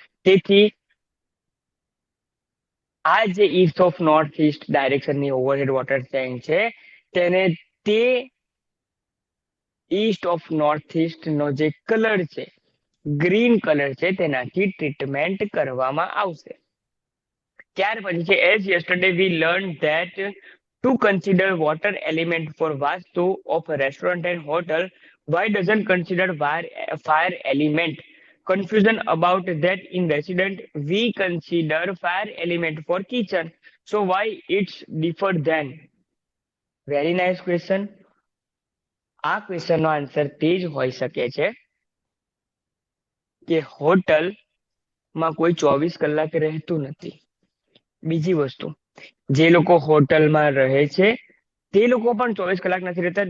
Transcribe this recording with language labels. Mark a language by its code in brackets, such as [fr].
[gu] તેથી આ જે East of north East ડાયરેક્શનની overhead water tank છે, તેને તે ઈસ્ટ ઓફ નોર્થ ઈસ્ટ નો જે કલર છે, ગ્રીન કલર છે, તેનાથી ટ્રીટમેન્ટ કરવામાં આવશે. ત્યાર પછી છે [en] As yesterday we learn that to consider water element for Vastu of restaurant and hotel, Why doesn't consider fire element? Confusion about that in resident we consider fire element for kitchen. So why it's different then? Very nice question. [gu] આ question નો answer તે જ હોઈ શકે છે કે હોટલમાં કોઈ 24 કલાક રહેતું નથી. બીજી વસ્તુ, જે લોકો હોટલમાં રહે છે તે લોકો પણ 24 કલાક નથી રહેતા.